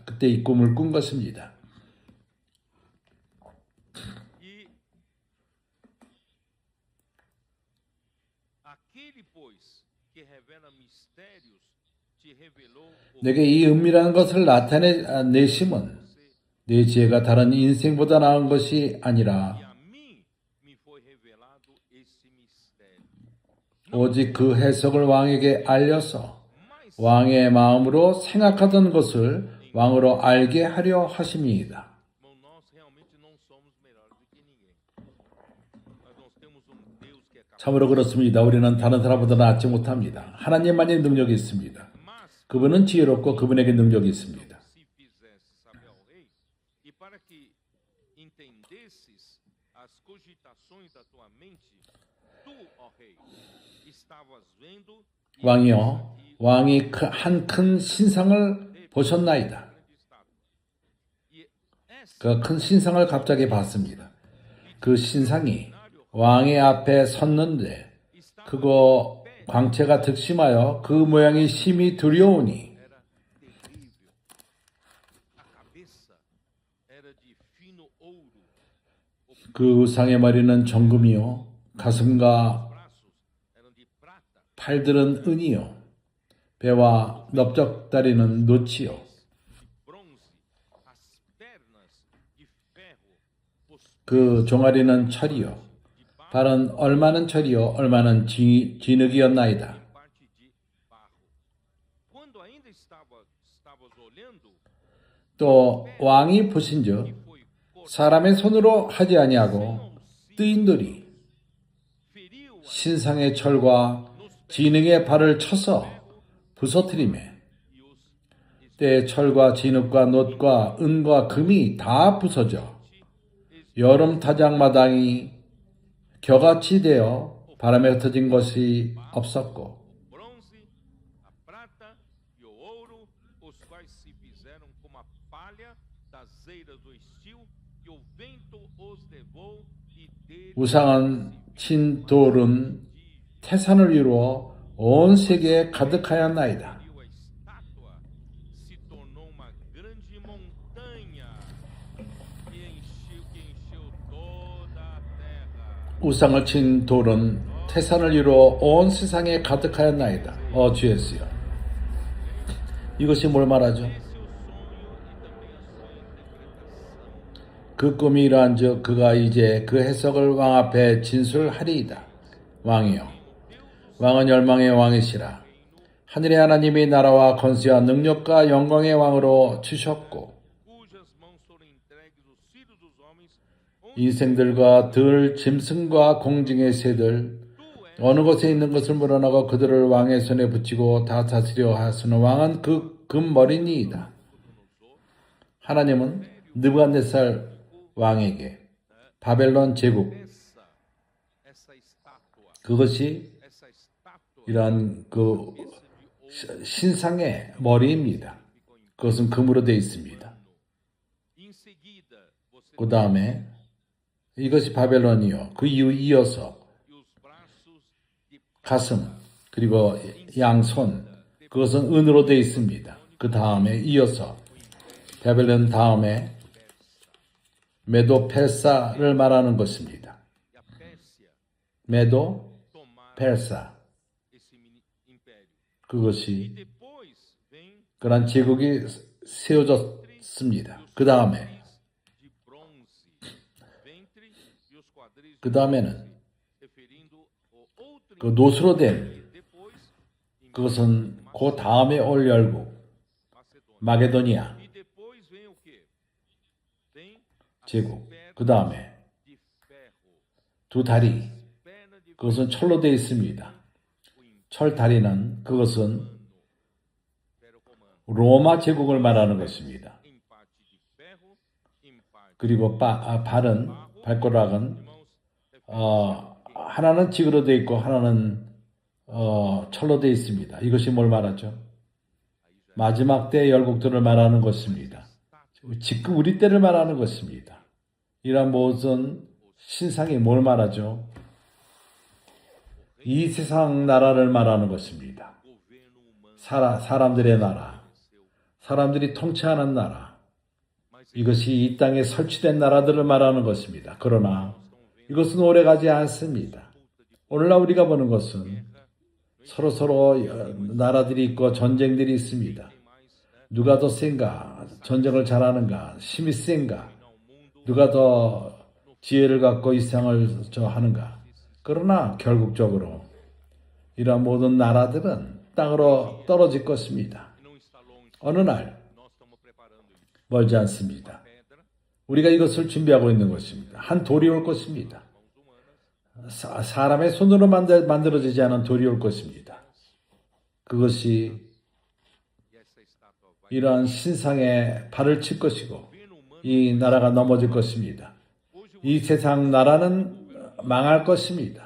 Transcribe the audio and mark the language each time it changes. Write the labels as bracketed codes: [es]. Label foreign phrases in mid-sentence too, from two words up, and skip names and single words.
[ko] 그때 이 꿈을 꾼 것입니다. [pt] E aquele, pois, que revela mistérios, te revelou o [ko] 내게 이 은밀한 것을 나타내심은 내 지혜가 다른 인생보다 나은 것이 아니라 [pt] e a mim me foi revelado esse mistério. [ko] 오직 그 해석을 왕에게 알려서 [pt] Mas [ko] 왕의 마음으로 생각하던 것을 왕으로 알게 하려 하심이다. [pt] nós realmente não somos melhores do que ninguém. Mas nós temos Deus que é capaz. [ko] 참으로 그렇습니다. 우리는 다른 사람보다 낫지 못합니다. 하나님만이 능력이 있습니다. [pt] Mas [ko] 그분은 지혜롭고 그분에게 능력이 있습니다. [pt] se fizesse saber ao rei, e para que entendesses as cogitações da tua mente, tu, ó rei, estavas vendo e [ko] 왕이여, 왕이 한 큰 신상을 보셨나이다. [pt] grande estátua. E essa [ko] 그 큰 신상을 갑자기 봤습니다. 그 신상이 왕의 앞에 섰는데 [pt] estava [ko] 그거 광채가 득심하여 그 모양이 심히 두려우니 [pt] era terrível. A cabeça era de fino ouro, [ko] 그 의상의 머리는 정금이요 가슴과 [pt] braços eram de prata, [ko] 팔들은 은이요 배와 넓적다리는 노치요 [pt] de bronze, as pernas de ferro, os [ko] 그 종아리는 철이요 발은 얼마는 철이요 얼마는 진흙이었나이다. [pt] parte de barro. Quando ainda estavas olhando, [ko] 또 왕이 보신즉 [pt] foi [ko] 사람의 손으로 하지 아니하고 뜨인 돌이 [pt] feriu [ko] 신상의 철과 진흙의 발을 쳐서 부서뜨리매 [pt] e os [ko] 때 철과 진흙과 놋과 은과 금이 다 부서져 여름 타작마당이 겨같이 되어 바람에 흩어진 것이 없었고 [pt] bronze, a prata e o ouro, os quais se fizeram como a palha das eiras do estio, e o vento os levou e dele [ko] 우상은 친 돌은 태산을 이루어 온 세계에 가득하였나이다. [pt] a estátua se tornou uma grande montanha que encheu toda a terra. [ko] 우상을 친 돌은 태산을 이루어 온 세상에 가득하였나이다. 주였어요. 이것이 뭘 말하죠? [pt] Esse é o sonho e também a sua interpretação. [ko] 그 꿈이 이러한즉 그가 이제 그 해석을 왕 앞에 진술하리이다. 왕이여, 왕은 열망의 왕이시라. 하늘의 하나님이 나라와 권세와 능력과 영광의 왕으로 주셨고 [pt] Cujas mãos foram entregues os filhos dos homens, [ko] 인생들과 들, 짐승과 공중의 새들 어느 곳에 있는 것을 물어나고 그들을 왕의 손에 붙이고 다 다스려 하시는 왕은 그 금머리니이다. 하나님은 느부갓네살 왕에게 바벨론 제국 [pt] essa estátua, [ko] 그것이 [pt] essa estátua [ko] 이러한 그 신상의 머리입니다. 그것은 금으로 되어 있습니다. [pt] em seguida você [ko] 그 다음에 이것이 바벨론이요. 그 이후 이어서 [pt] e os braços de [ko] 가슴 그리고 양손 그것은 은으로 되어 있습니다. 그 다음에 이어서 바벨론 다음에 메도펠사를 말하는 것입니다. [pt] e a Pérsia [ko] 메도 [pt] tomaram [ko] 펠사 [pt] esse menino império. E [ko] 그것이 [pt] depois vem [ko] 그런 제국이 세워졌습니다. 그 다음에 [pt] de bronze, ventre e os quadris de [ko] 그 다음에는 [pt] bronze, referindo ao outro [ko] 그 노수로 된 [pt] império. Depois, [ko] 그것은 그 다음에 올 열국 [pt] Macedônia. [ko] 마게도니아 [pt] E depois vem o quê? Vem as [ko] 제국. [pt] pernas [ko] 그 다음에 [pt] de ferro. [ko] 두 다리 [pt] Perna de [ko] 그것은 철로 되어 있습니다. [pt] o [ko] 철 다리는 그것은 [pt] império romano. [ko] 로마 제국을 말하는 것입니다. [pt] Em parte de ferro, em parte [ko] 그리고 발은 발가락은 하나는 지구로 되어 있고 하나는 철로 되어 있습니다. 이것이 뭘 말하죠? 마지막 때 열국들을 말하는 것입니다. 지금 우리 때를 말하는 것입니다. 이러한 모든 신상이 뭘 말하죠? 이 세상 나라를 말하는 것입니다. [pt] governo humano. [ko] 사람들의 나라, 사람들이 통치하는 나라, 이것이 이 땅에 설치된 나라들을 말하는 것입니다. 그러나 이것은 오래가지 않습니다. 오늘날 우리가 보는 것은 서로 나라들이 있고 전쟁들이 있습니다. 누가 더 센가? 전쟁을 잘하는가? 힘이 센가? 누가 더 지혜를 갖고 이 세상을 하는가? 그러나 결국적으로 이러한 모든 나라들은 땅으로 떨어질 것입니다. [pt] Não está longe. [ko] 어느 날 [pt] Nós estamos preparando isso. [ko] 멀지 않습니다. [pt] Pedra, [ko] 우리가 이것을 준비하고 있는 것입니다. 한 돌이 올 것입니다. [pt] mãos humanas. [ko] 사람의 손으로 만들어지지 않은 돌이 올 것입니다. 그것이 [pt] E essa estátua vai. [ko] 이러한 신상에 발을 칠 것이고 [pt] Governo humano. [ko] 이 나라가 넘어질 것입니다. [pt] Hoje [ko] 이 세상 나라는 망할 것입니다.